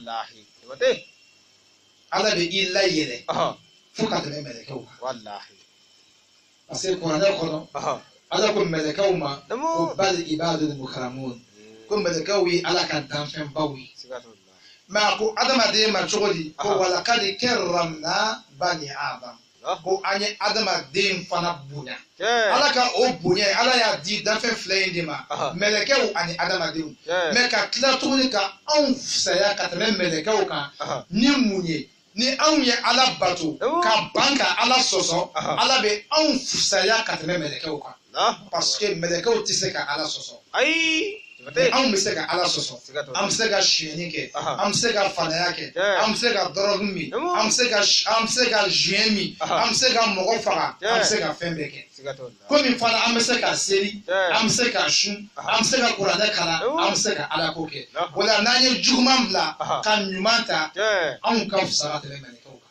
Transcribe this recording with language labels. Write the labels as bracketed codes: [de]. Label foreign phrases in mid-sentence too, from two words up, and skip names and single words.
[bm] ala bɛ i layɛlɛ fo ka tɛmɛ mɛlɛkɛw kan parce que kuranɛ kɔnɔ ala ko mɛlɛkɛw ma ko [ar] بل عباد مكرمون [bm] ko mɛlɛkɛw ye ala ka danfɛnbaw ye mɛ a ko adamaden ma cogo di ko [ar] ولقد كرمنا بني آدم [bm] ko an ye adamaden fana bonya ala ka o bonya ala y'a di danfɛn fila in de ma mɛlɛkɛw ani adamadenw mɛ ka tila tuguni ka anw fisaya ka tɛmɛ mɛlɛkɛw kan ni mun ye ni anw ye ala bato ka ban ka ala sɔsɔ ala bɛ anw fisaya ka tɛmɛ mɛlɛkɛw kan parce que mɛlɛkɛw tɛ se ka ala sɔsɔ anw bɛ se ka ala sɔsɔ an bɛ se ka suyɛni kɛ an bɛ se ka fanaya kɛ an bɛ se ka dɔrɔgu min an bɛ se ka zuyɛn min an bɛ se ka mɔgɔ faga an bɛ se ka fɛn bɛɛ kɛ komi fana an bɛ se ka seli an bɛ se ka sun an bɛ se ka kuranɛ kalan an bɛ se ka alako kɛ o la n'an ye juguman bila ka ɲuman ta anw ka fisa ka tɛmɛ mɛlɛkɛw kan